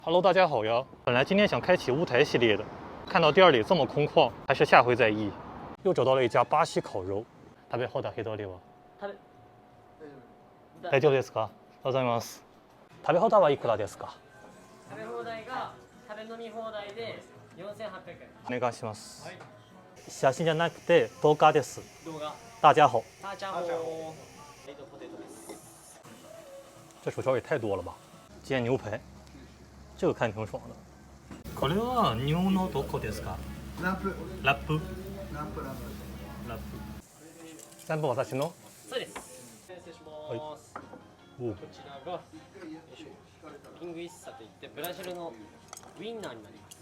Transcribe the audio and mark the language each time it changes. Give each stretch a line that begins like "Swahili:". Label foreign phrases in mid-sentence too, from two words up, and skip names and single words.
Chinese: Hello， 大家好呀！本来今天想开启乌台系列的，看到店里这么空旷，还是下回再议。又找到了一家巴西烤肉，
Japanese: 食べ放題けどりは。大丈夫ですか？ありがとうございます。食べ放題はいくらですか？食べ放題が食べ飲み放題で4800円。お願いします。はい、写真じゃなくて動画です。動画。
Chinese: 大家好。大家好。
Japanese: ポテトです。
Chinese: 这薯条也太多了吧！煎牛排，这个看挺爽的。
Japanese: これは日本のどこですか？ラップ。ラップ。ラップ。ラップ。全部私の？そうです。失礼します。こちらがピングイッサといってブラジルのウインナーになります。